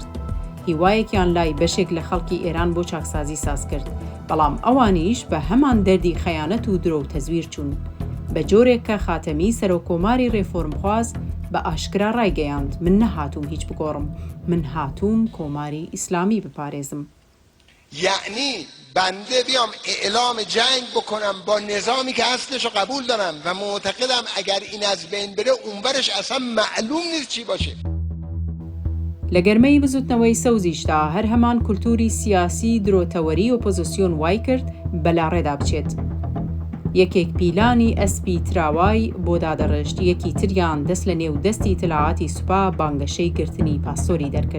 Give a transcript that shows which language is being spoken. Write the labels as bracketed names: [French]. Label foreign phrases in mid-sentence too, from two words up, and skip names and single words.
[Central Kurdish] هیوایەکیان لای بەشێک لە خەڵکی ئێران بۆ چاکسازی ساز کرد، بەڵام ئەوانیش بە هەمان دەردی خەیانەت و درۆ و تەزویر چوون، بە جۆرێک کە خاتەمی سەرۆکۆماری ڕێفۆرمخواز بە ئاشکرا ڕایگەیاند: من نەهاتووم هیچ بگۆڕم، من هاتووم کۆماری ئیسلامی بپارێزم. [Persian] یعنی بنده بیام اعلام جنگ بکنم با نظامی که اصلشو قبول دارم و معتقدم اگر این از بین بره اونورش اصلا معلوم نیست چی باشه. [Central Kurdish] لە گەرمەی بزوتنەوەی سەوزیشدا هەر هەمان کولتوری سیاسی درۆتەوەری ئۆپۆزیسیۆن وای کرد بەلاڕێدا بچێت. یەکێک پیلانی ئەسپی تراوای بۆ دادەڕشت، یەکی تریان دەست لە نێو دەستی تەلاعاتی سوپا بانگەشەی گرتنی پاسۆری دەرکرد.